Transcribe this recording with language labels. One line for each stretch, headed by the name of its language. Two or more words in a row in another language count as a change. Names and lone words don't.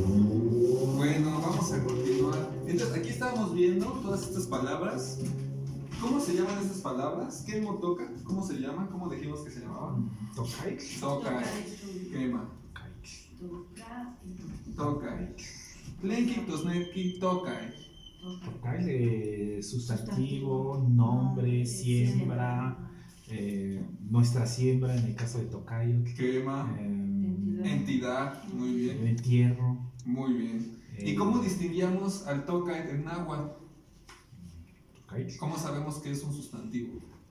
Spanish: Bueno, vamos a continuar. Entonces, aquí estábamos viendo todas estas palabras. ¿Cómo se llaman estas palabras? ¿Qué motoca? ¿Cómo se llaman? ¿Cómo dijimos que se llamaban? Tokai. Tokai. Quema. Tokai.
Nahuatl languages: Tlenki, Tosneki, Tokai.
Spanish: Tokai, sustantivo, nombre, siembra, nuestra siembra en el caso de Tokayo. Quema. Entidad. Muy bien. Entierro. Muy bien. ¿Y cómo distinguíamos al Tokai en náhuatl? ¿Cómo sabemos que es un sustantivo?